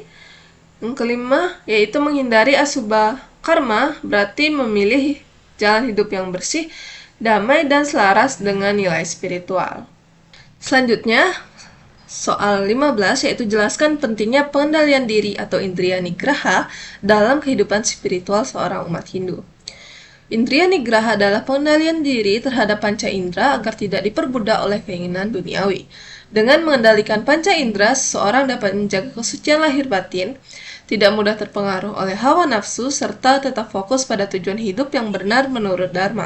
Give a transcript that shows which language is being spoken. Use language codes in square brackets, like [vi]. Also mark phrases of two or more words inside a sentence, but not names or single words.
[id] Yang kelima, yaitu menghindari [sa] asubha karma, [id] berarti memilih jalan hidup yang bersih, damai, dan selaras dengan nilai spiritual. Selanjutnya, soal 15, yaitu jelaskan pentingnya pengendalian diri atau [sa] indriya nigraha [id] dalam kehidupan spiritual seorang umat Hindu. [sa] Indriya nigraha [id] adalah pengendalian diri terhadap panca indera agar tidak diperbudak oleh keinginan duniawi. Dengan mengendalikan panca indera, seseorang dapat menjaga kesucian lahir batin, tidak mudah terpengaruh oleh hawa nafsu, serta tetap fokus pada tujuan hidup yang benar menurut Dharma.